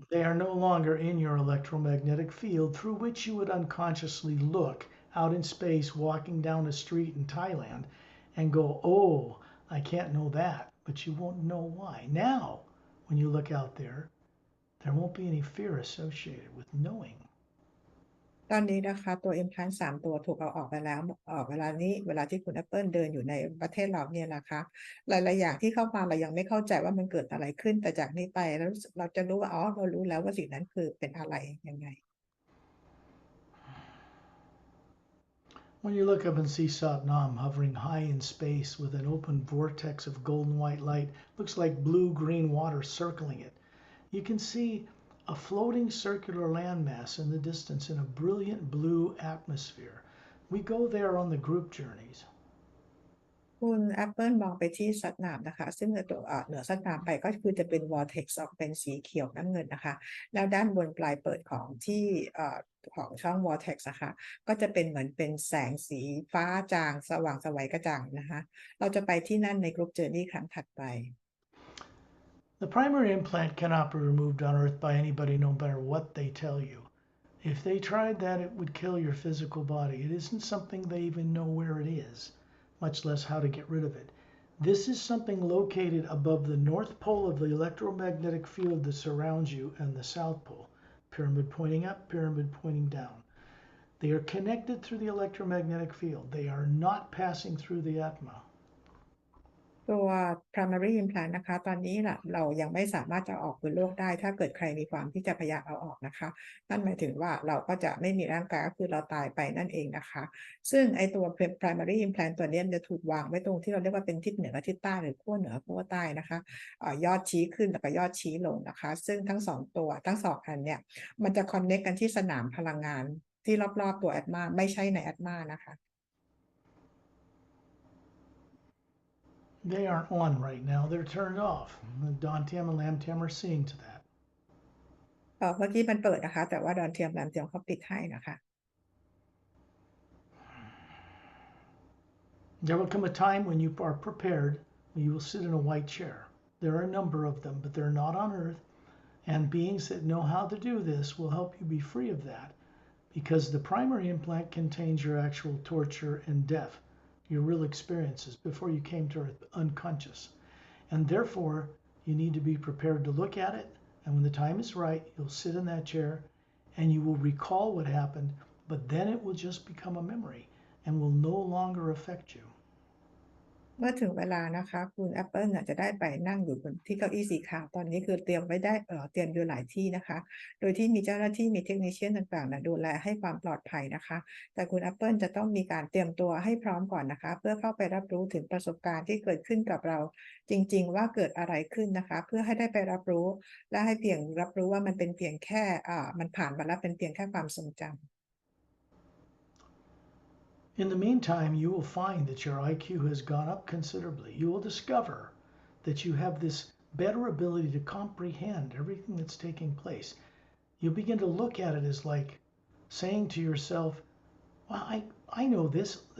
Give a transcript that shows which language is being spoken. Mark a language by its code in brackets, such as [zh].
[en] They are no longer in your electromagnetic field through which you would unconsciously look out in space walking down a street in Thailand and go, oh, I can't know that, but you won't know why. Now, when you look out there won't be any fear associated with knowing. [th] ตอนนี้นะคะตัว implant 3 ตัวถูกเอาออกไปแล้วเวลาที่คุณแอปเปิลเดินอยู่ในประเทศเราเนี่ยนะคะหลายๆอย่างที่เข้ามาเรายังไม่เข้าใจว่ามันเกิดอะไรขึ้นแต่จากนี้ไปแล้วเราจะรู้ว่าเรารู้แล้วว่าสิ่งนั้นคือเป็นอะไรยังไง [en] When you look up and see Satnam hovering high in space with an open vortex of golden white light, looks like blue-green water circling it. You can see a floating circular landmass in the distance in a brilliant blue atmosphere. We go there on the group journeys. [th] คุณแอปเปิลมองไปที่สัตว์น้ำนะคะซึ่งตัวเหนือสัตว์น้ำไปก็คือจะเป็น vortex ออกเป็นสีเขียวน้ำเงินนะคะแล้วด้านบนปลายเปิดของที่ของช่อง vortex นะคะก็จะเป็นเหมือนเป็นแสงสีฟ้าจางสว่างไสวกระจ่างนะคะเราจะไปที่นั่นในกรุ๊ปเจอร์นี่ครั้งถัดไป [en] The primary implant cannot be removed on Earth by anybody, no matter what they tell you. If they tried that, it would kill your physical body. It isn't something they even know where it is, much less how to get rid of it. This is something located above the north pole of the electromagnetic field that surrounds you and the south pole. Pyramid pointing up, pyramid pointing down. They are connected through the electromagnetic field. They are not passing through the Atma. [th] ตัว primary implant นะคะตอนนี้เรายังไม่สามารถจะออกบนโลกได้ถ้าเกิดใครมีความที่จะพยายามเอาออกนะคะนั่นหมายถึงว่าเราก็จะไม่มีร่างกายก็คือเราตายไปนั่นเองนะคะซึ่งไอตัว primary implant ตัวนี้จะถูกวางไว้ตรงที่เราเรียกว่าเป็นทิศเหนือกับทิศใต้หรือขั้วเหนือขั้วใต้นะคะยอดชี้ขึ้นแล้วก็ยอดชี้ลงนะคะซึ่งทั้ง2อันเนี่ยมันจะ connect กันที่สนามพลังงานที่รอบๆตัว Atma ไม่ใช่ใน Atma นะคะ [en] They aren't on right now. They're turned off. Dantiam and Lamtam are seeing to that. [th] เมื่อกี้มันเปิดนะคะแต่ว่าดอนเทียมแรมเทียมเขาปิดให้นะคะ [en] There will come a time when you are prepared, when you will sit in a white chair. There are a number of them, but they're not on Earth. And beings that know how to do this will help you be free of that, because the primary implant contains your actual torture and death, your real experiences before you came to Earth unconscious. And therefore, you need to be prepared to look at it. And when the time is right, you'll sit in that chair and you will recall what happened, but then it will just become a memory and will no longer affect you. [th] เมื่อถึงเวลานะคะคุณแอปเปิลจะได้ไปนั่งอยู่บนที่เก้าอี้สีขาวตอนนี้คือเตรียมไว้ได้เตรียมอยู่หลายที่นะคะโดยที่มีเจ้าหน้าที่มีเทคนิคเชียนต่างๆดูแลให้ความปลอดภัยนะคะแต่คุณแอปเปิลจะต้องมีการเตรียมตัวให้พร้อมก่อนนะคะเพื่อเข้าไปรับรู้ถึงประสบการณ์ที่เกิดขึ้นกับเราจริงๆว่าเกิดอะไรขึ้นนะคะเพื่อให้ได้ไปรับรู้และให้เพียงรับรู้ว่ามันเป็นเพียงแค่มันผ่านมาแล้วเป็นเพียงแค่ความทรงจำ [en] In the meantime, you will find that your IQ has gone up considerably. You will discover that you have this better ability to comprehend everything that's taking place. You'll begin to look at it as like saying to yourself, well, I know this.